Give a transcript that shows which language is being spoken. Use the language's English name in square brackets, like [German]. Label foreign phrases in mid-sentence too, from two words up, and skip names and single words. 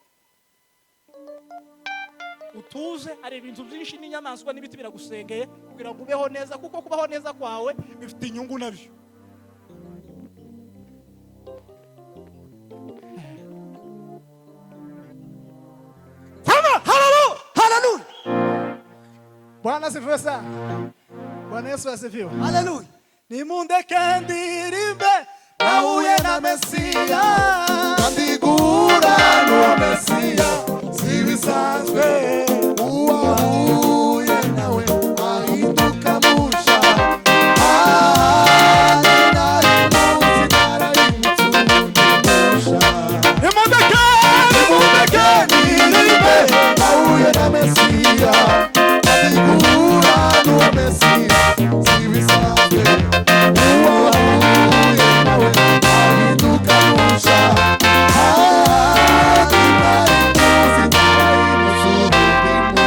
[Kinyarwanda] Utuje ari ibintu byinshi n'inyamaswa n'ibiti biragusengeye kugira ngo ubeho neza, kuko kubaho neza kwawe bifite inyungu nabyo. Haleluya. [Swahili] Bwana asifiwe sana. Bwana Yesu asifiwe. [Kinyarwanda] Haleluya. Nimundeke ndirimbe nahuye na Mesiya, Andigura no Mesiya, sibisanzwe uwahuye nawe ahinduka musha. Nimundeke ndirimbe nahuye na Mesiya, Andigura no Mesiya, sibisanzwe uwahuye nawe ahinduka musha.